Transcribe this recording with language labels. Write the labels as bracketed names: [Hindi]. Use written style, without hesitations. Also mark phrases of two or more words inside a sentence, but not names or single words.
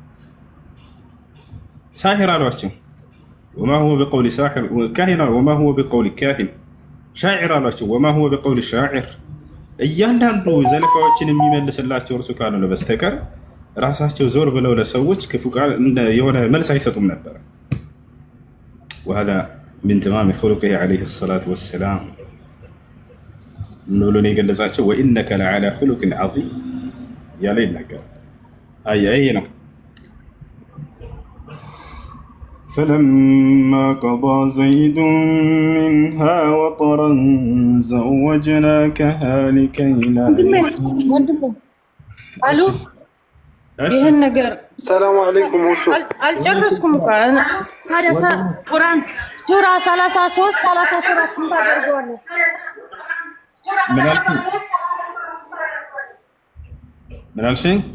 [Amharic] ሳሒር አሏቸው፣ [Arabic] وما هو بقول ساحر። كاهن وما هو بقول كاهن። [Amharic] ሻዒር አሏቸው፣ [Arabic] وما هو بقول شاعر። [Amharic] እያንዳንዱ ዘለፋዎችን የሚመልስላቸው እርሱ ካልሆነ በስተቀር ራሳቸው ዞር ብለው ለሰዎች ክፉ ቃል የሆነ መልስ አይሰጡም ነበር። [Arabic] وهذا من تمام خلقه عليه الصلاة والسلام من [Amharic] ብሎን የገለጻቸው [Arabic] وإنك لعلى خلق عظيم [Amharic] ያለ ይናገራል። አይ ነው [Arabic] فلما قضى زيد منها وطرا زوجناكها لكي لا [Amharic] الو ይሄን ነገር [Arabic] سلام عليكم وسو [Amharic] አልጨረስኩም እኮ ታዲያ ቁርአን ሱራ 33 34 ታደርገዋለህ። ምን አልሽኝ?